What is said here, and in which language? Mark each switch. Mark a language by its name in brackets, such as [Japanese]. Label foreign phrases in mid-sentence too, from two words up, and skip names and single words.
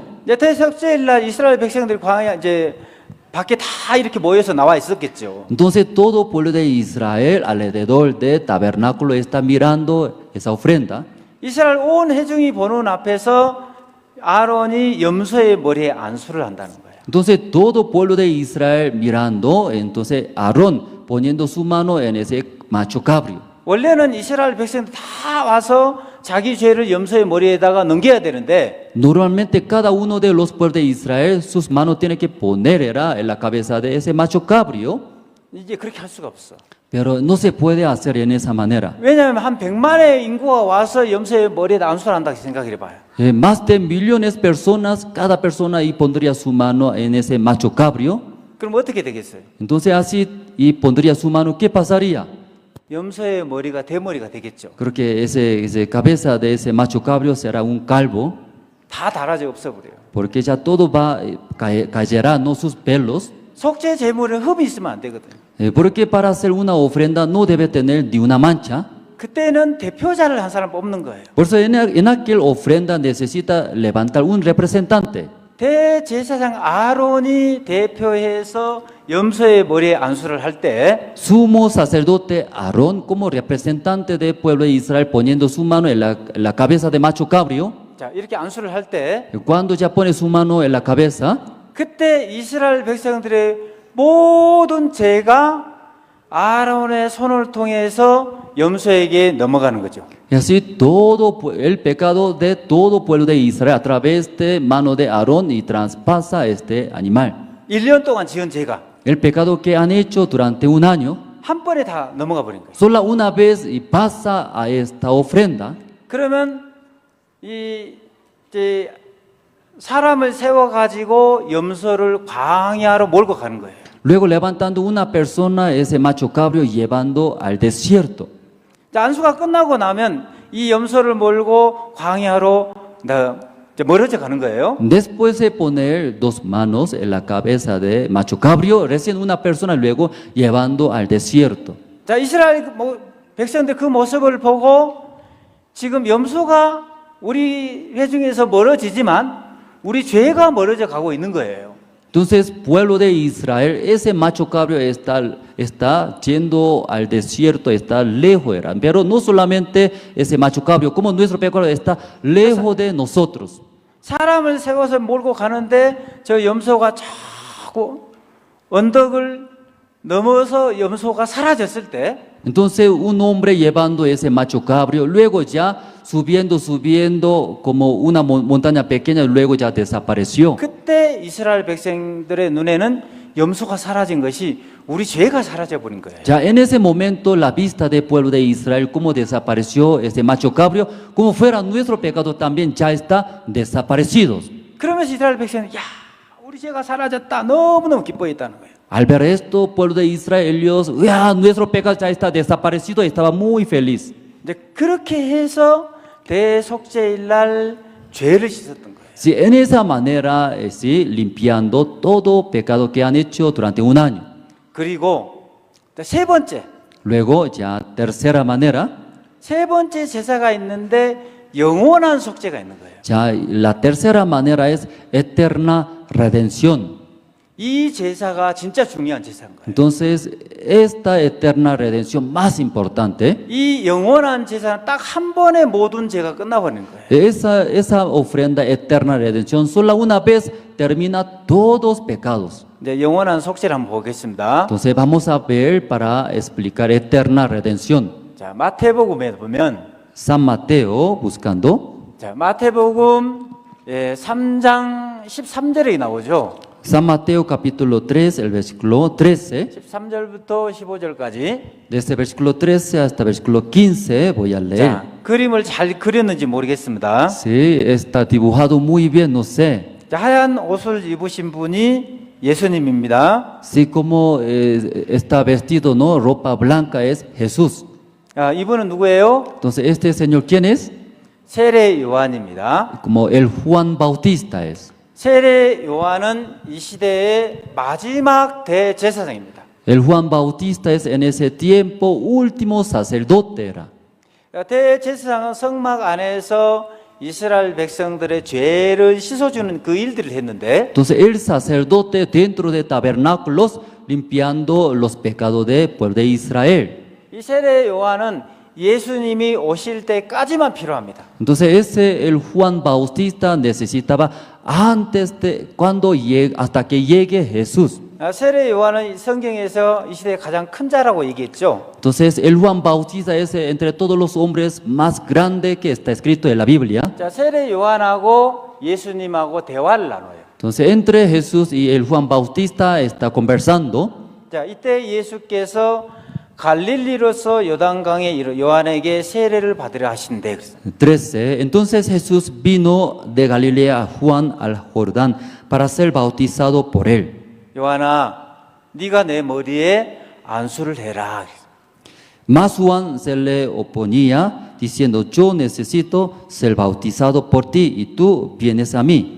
[Korean] 이제 대석제일날 이스라엘 백성들이 광야 이제 밖에 다 이렇게 모여서 나와 있었겠죠. [Spanish] Entonces, todo pueblo de Israel alrededor del tabernáculo está mirando esa ofrenda. [Korean] 이스라엘 온 회중이 보는 앞에서 아론이 염소의 머리에 안수를 한다는 거예요. [Spanish] Entonces, todo pueblo de Israel mirando, entonces Aarón poniendo su mano en ese macho cabrio. [Korean] 원래는 이스라엘 백성들 다 와서 자기 죄를 염소의 머리에다가 넘겨야 되는데 [Spanish] Normalmente cada uno de los pueblos de Israel sus manos tiene que poner en la cabeza de ese macho cabrio, [Korean] 이제 그렇게 할 수가 없어. [Spanish] pero no se puede hacer en esa manera. [Korean] 왜냐하면 한 100만의 인구가 와서 염소의 머리에다 안수를 한다고 생각해 봐요. [Spanish] Más de millones de personas, cada persona y pondría su mano en ese macho cabrio. [Korean] 그럼 어떻게 되겠어요? [Spanish] Entonces así y pondría su mano, ¿qué pasaría? [Korean] 염소의 머리가 대머리가 되겠죠. [Spanish] Creo que ese cabeza de ese macho cabrio será un calvo, [Korean] 다 달아져 없어버려요. [Spanish] porque ya todo va caerá, no sus pelos. [Korean] 속죄 제물은 흠이 있으면 안 되거든요. [Spanish] Porque para hacer una ofrenda no debe tener ni una mancha. [Korean] 그때는 대표자를 한 사람 뽑는 거예요. [Spanish] Por eso en aquel ofrenda necesita levantar un representante. [Korean] 대제사장 아론이 대표해서 염소의 머리에 안수를 할 때 [Spanish] Sumo sacerdote Aarón como representante del pueblo de Israel poniendo su mano en la cabeza de macho cabrio. [Korean] 자, 이렇게 안수를 할 때 [Spanish] Cuando ya pone su mano en la cabeza, [Korean] 그때 이스라엘 백성들의 모든 죄가 아론의 손을 통해서 염소에게 넘어가는 거죠. [Spanish] y así todo el pecado de todo pueblo de Israel a través de mano de Aarón y traspasa este animal. [Korean] 1년 동안 지은 죄가 [Spanish] El pecado que han hecho durante un año, [Korean] 한 번에 다 넘어가 버린 거예요. [Spanish] solo una vez y pasa a esta ofrenda. [Korean] 그러면 이제 사람을 세워 가지고 염소를 광야로 몰고 가는 거예요. [Spanish] Luego levantando una persona, ese macho cabrio, llevando al desierto. [Korean] 자, 안수가 끝나고 나면 이 염소를 몰고 광야로 이제 멀어져 가는 거예요. [Spanish] Después de poner 2 manos en la cabeza de macho cabrio, recién una persona, luego llevando al desierto. [Korean] 자, 이스라엘 백성들 그 모습을 보고 지금 염소가 우리 회중에서 멀어지지만 우리 죄가 멀어져 가고 있는 거예요. [Spanish] Entonces, pueblo de Israel, ese macho cabrio está yendo al desierto, está lejos, pero no solamente ese macho cabrio, como nuestro pecado está lejos de nosotros. [Korean] 사람을 세워서 몰고 가는데 저 염소가 자꾸 언덕을 넘어서 염소가 사라졌을 때 [Spanish] Entonces, un hombre llevando ese macho cabrio, luego ya subiendo como una montaña pequeña, luego ya desapareció. [Korean] 그때 이스라엘 백성들의 눈에는 염소가 사라진 것이 우리 죄가 사라져 버린 거예요. [Spanish] Ya en ese momento la vista del pueblo de Israel, como desapareció ese macho cabrio, como fuera nuestro pecado también ya está desaparecidos. [Korean] 그러면서 이스라엘 백성은 야, 우리 죄가 사라졌다 너무너무 기뻐했다는 거예요. [Spanish] Al ver esto, pueblo de Israel, ellos, nuestro pecado ya está desaparecido, estaba muy feliz. [Korean] 이제 그렇게 해서 대속죄일 날 죄를 씻었던 거예요. [Spanish] Sí, en esa manera, sí, limpiando todo pecado que han hecho durante un año. [Korean] 그리고 세 번째, [Spanish] Luego, ya tercera manera, [Korean] 세 번째 제사가 있는데 영원한 속죄가 있는 거예요. [Spanish] ya la tercera manera es eterna redención. [Korean] 이 제사가 진짜 중요한 제사인 거예요. [Spanish] Entonces, esta eterna redención más importante, [Korean] 이 영원한 제사는 딱 한 번에 모든 죄가 끝나버리는 거예요. [Spanish] esa ofrenda eterna redención, solo una vez termina todos pecados. [Korean] 이제 영원한 속죄를 한번 보겠습니다. [Spanish] Entonces, vamos a ver para explicar eterna redención. [Korean] 자, 마태복음에 보면 [Spanish] San Mateo, buscando, [Korean] 자, 마태복음 3장 13절에 나오죠. [Spanish] San Mateo capítulo 3, el versículo 13. [Korean] 13절부터 15절까지. [Spanish] Desde versículo 13 hasta versículo 15 voy a leer. [Korean] 자, 그림을 잘 그렸는지 모르겠습니다. [Spanish] Sí, está dibujado muy bien, no sé. [Korean] 자, 하얀 옷을 입으신 분이 예수님입니다. [Spanish] Sí, como está vestido, ¿no? Ropa blanca es Jesús. [Korean] 아, 이분은 누구예요? [Spanish] Entonces, ¿este señor quién es? [Korean] 세례 요한입니다. [Spanish] como el Juan Bautista es. [Korean] 세례 요한은 이 시대의 마지막 대제사장입니다. [Spanish] El Juan Bautista es en ese tiempo último sacerdote era. [Korean] 대제사장은 성막 안에서 이스라엘 백성들의 죄를 씻어주는 그 일들을 했는데 [Spanish] Entonces el sacerdote dentro de tabernáculos limpiando los pecados del pueblo de Israel. [Korean] 이 세례 요한은 예수님이 오실 때까지만 필요합니다. [Spanish] Entonces ese el Juan Bautista necesitaba antes de cuando llegue hasta que llegue Jesús. [Korean] 세례 요한은 성경에서 이 시대의 가장 큰 자라고 얘기했죠. [Spanish] Entonces el Juan Bautista es entre todos los hombres más grande que está escrito en la Biblia. [Korean] 자, 세례 요한하고 예수님하고 대화를 나눠요. [Spanish] Entonces entre Jesús y el Juan Bautista está conversando. [Korean] 자, 이때 예수께서 갈릴리로서 요단강에 요한에게 세례를 받으려 하신대. [Spanish] 13. Entonces Jesús vino de Galilea a Juan al Jordán para ser bautizado por él. [Korean] 요한아, 네가 내 머리에 안수를 해라. [Spanish] Mas Juan se le oponía diciendo, yo necesito ser bautizado por ti y tú vienes a mí.